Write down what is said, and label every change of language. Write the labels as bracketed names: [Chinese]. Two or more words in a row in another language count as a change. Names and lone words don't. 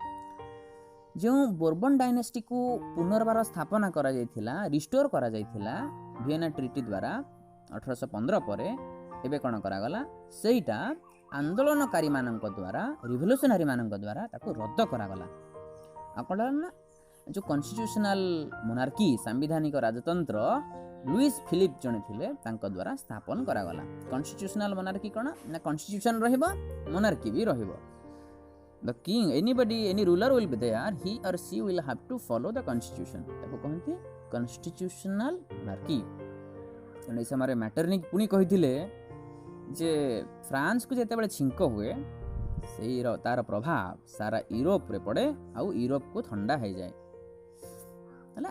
[Odia] ଯେଉଁ ବୋର୍ବନ୍ ଡାଇନେଷ୍ଟିକୁ ପୁନର୍ବାର ସ୍ଥାପନା କରାଯାଇଥିଲା, ରିଷ୍ଟୋର କରାଯାଇଥିଲା ଭିଏନା ଟ୍ରିଟି ଦ୍ୱାରା 1815 ପରେ, ଏବେ କ'ଣ କରାଗଲା, ସେଇଟା ଆନ୍ଦୋଳନକାରୀମାନଙ୍କ ଦ୍ୱାରା, ରିଭଲ୍ୟୁସନାରୀ ମାନଙ୍କ ଦ୍ୱାରା ତାକୁ ରଦ୍ଦ କରାଗଲା। ଆଉ କ'ଣ ନା, ଯେଉଁ [English] constitutional monarchy, [Odia] ସାମ୍ବିଧାନିକ ରାଜତନ୍ତ୍ର ଲୁଇସ୍ ଫିଲିପ୍ ଜଣେ ଥିଲେ, ତାଙ୍କ ଦ୍ୱାରା ସ୍ଥାପନ କରାଗଲା। [English] constitutional monarchy [Odia] କ'ଣ ନା, କନଷ୍ଟିଟ୍ୟୁସନ୍ ରହିବ, ମୋନାର୍କି ବି ରହିବ। [English] The king, any ruler will be there, he or she will have to follow the constitution. [Odia] ତାକୁ କହନ୍ତି [English] constitutional monarchy. [Odia] ତେଣୁ ଏହି ସମୟରେ ମ୍ୟାଟର୍ନିକ୍ ପୁଣି କହିଥିଲେ ଯେ ଫ୍ରାନ୍ସକୁ ଯେତେବେଳେ ଛିଙ୍କ ହୁଏ, ତାର ପ୍ରଭାବ ସାରା ୟୁରୋପରେ ପଡ଼େ ଆଉ ୟୁରୋପକୁ ଥଣ୍ଡା ହେଇଯାଏ ହେଲା।